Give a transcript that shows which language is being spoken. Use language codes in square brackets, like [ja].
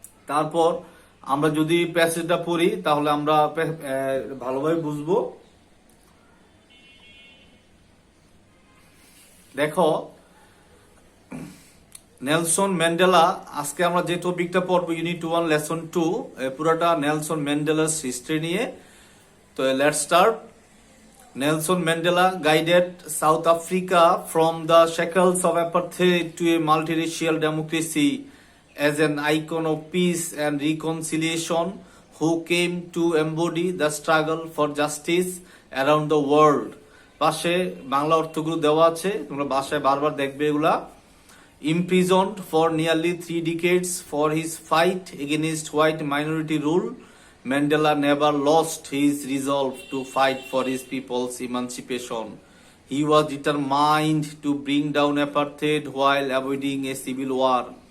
[bn] তারপর আমরা যদি প্যাসেজটা পড়ি তাহলে আমরা ভালোভাবে বুঝবো। দেখো নেলসন ম্যান্ডেলা, আজকে আমরা যে টপিকটা পড়বো [en] unit 1 lesson 2, [bn] পুরোটা নেলসন ম্যান্ডেলার হিস্ট্রি নিয়ে। [en] তো let's start. Nelson Mandela guided South Africa from the shackles of apartheid to a multiracial democracy as an icon of peace and reconciliation, who came to embody the struggle for justice around the world. [bn] পাশে বাংলা অর্থগুলো দেওয়া আছে, তোমরা ভাষায় বারবার দেখবে এগুলা। [en] Imprisoned for nearly 3 decades for his fight against white minority rule, Mandela never lost his resolve to fight for his people's emancipation. He was determined to bring down apartheid while avoiding a civil war.